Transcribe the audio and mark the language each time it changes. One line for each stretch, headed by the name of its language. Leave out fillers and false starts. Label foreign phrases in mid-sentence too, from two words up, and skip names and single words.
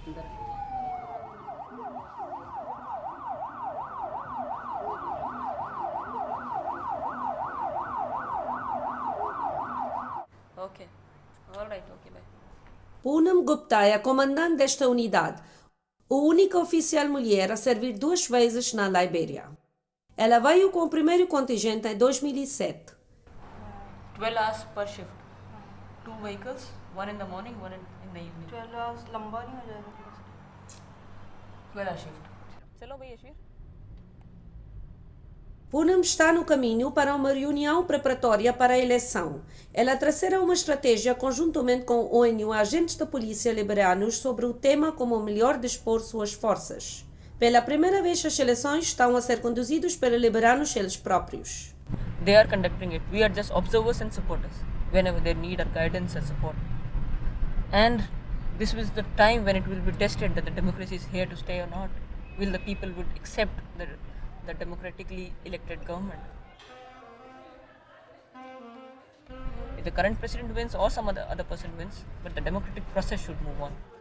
English: okay alright okay bye.
Portuguese: Poonam Gupta é a comandante desta unidade, a única oficial mulher a servir 2 vezes na Liberia. Ela veio com o primeiro contingente em 2007.
English: 12 hours per shift, 2 vehicles, one in the morning, one in the evening।
Hindi: 12 hours लंबा नहीं हो जाएगा
English: 12 hour shift।
Hindi: चलो भाई यशवीर।
Portuguese: Poonam está no caminho para uma reunião preparatória para a eleição. Ela traçará uma estratégia conjuntamente com a ONU e agentes da polícia liberianos sobre o tema como melhor dispor suas forças. Pela primeira vez, as eleições estão a ser conduzidas pelos liberianos eles próprios.
English: They are conducting it. We are just observers and supporters whenever they need our guidance and support. And this was the time when it will be tested that the democracy is here to stay or not. Will the people would accept the democratically elected government? If the current president wins or some other person wins, but the democratic process should move on.